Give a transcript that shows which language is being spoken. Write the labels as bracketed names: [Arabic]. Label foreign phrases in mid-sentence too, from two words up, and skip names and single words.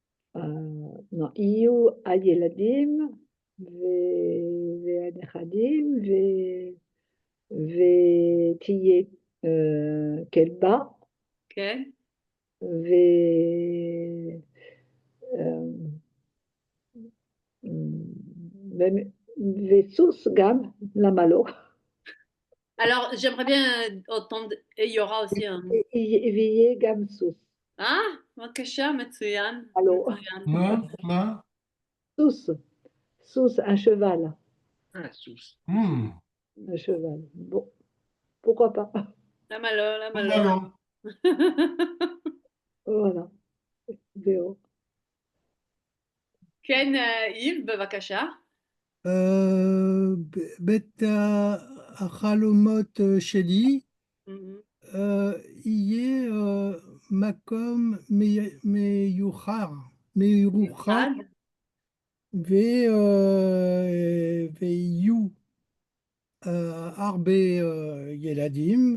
[Hebrew] לא, יהיו הילדים והנכדים ותהיה כלבה כן, וסוס גם, למה לא? [French] alors j'aimerais bien entendre, et il y aura aussi un... [Hebrew] ויהיה גם סוס. בבקשה, מצוין, הלו. מצוין. מה? סוס, סוס, [French] un cheval. Ah, sous. Un cheval. Bon, pourquoi pas? [Hebrew] למה לא, למה למה לא. לא? [French] voilà. זהו. [Hebrew] כן, איב, בבקשה. בית החלומות שלי יהיה מקום מיוחד ויהיו הרבה ילדים